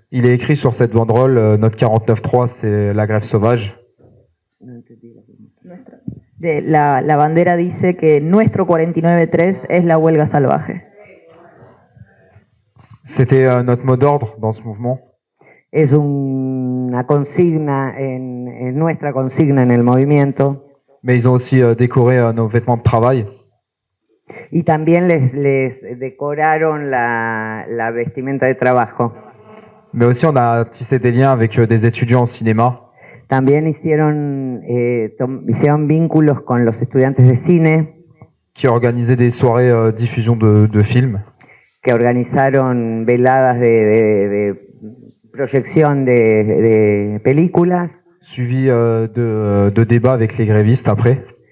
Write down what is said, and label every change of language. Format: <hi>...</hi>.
<fr>Il est écrit sur cette banderole, notre 49.3, c'est la grève sauvage.</fr> <es>La bandera dice que nuestro 49.3 es la huelga salvaje.</es> <fr>C'était notre mot d'ordre dans ce mouvement.</fr> <es>Es una consigna, es nuestra consigna en el movimiento.</es> <fr>Mais ils ont aussi décoré nos vêtements de travail.</fr> <es>Y también les decoraron la vestimenta de trabajo.</es> <fr>Mais aussi on a tissé des liens avec des étudiants en cinéma.</fr> <es>También hicieron vínculos con los estudiantes de cine.</es> <fr>Qui organisaient des soirées diffusion de films.</fr> <es>Que organizaron veladas de proyección de películas.</es> <fr>Suivi de débats avec les grévistes après.</fr>